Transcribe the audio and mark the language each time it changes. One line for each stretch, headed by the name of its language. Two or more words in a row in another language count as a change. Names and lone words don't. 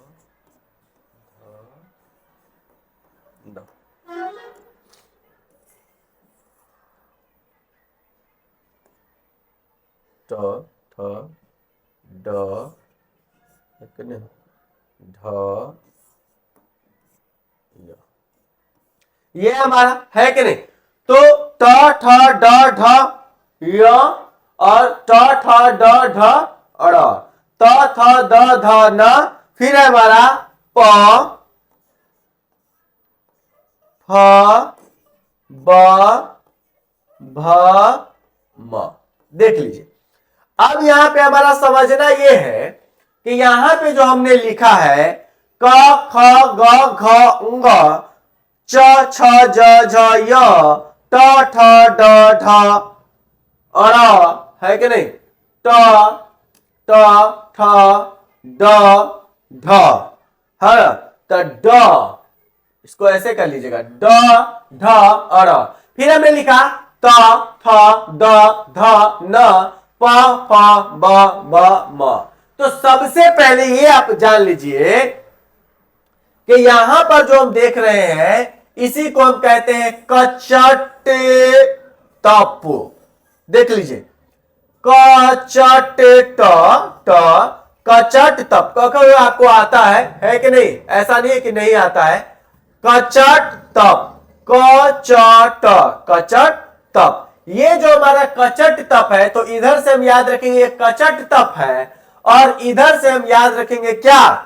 Hindi: दो, तो, तो, दो, ढ, ये हमारा है कि नहीं। तो ट ठ ड ढ य, और ट ठ ड ढ अड़, त थ द ध न, फिर है हमारा प, फ, ब, भ, म। देख लीजिए, अब यहां पे हमारा समझना यह है कि यहां पे जो हमने लिखा है क ख ग घ ङ च छ ज झ य ट ठ ड ढ अर, है कि नहीं, ट ट ठ ड ढ, है। तो ड, इसको ऐसे कर लीजिएगा, ड ढ अर। फिर हमने लिखा त थ द ध न प फ ब भ म। तो सबसे पहले ये आप जान लीजिए कि यहां पर जो हम देख रहे हैं इसी को हम कहते हैं कचट तप। देख लीजिए, कचट ट, कचट तप। आपको आता है कि नहीं? ऐसा नहीं है कि नहीं आता है। कचट तप, कचट, कचट तप। ये जो हमारा कचट तप है, तो इधर से हम याद रखेंगे कचट तप है, और इधर से हम याद रखेंगे क्या?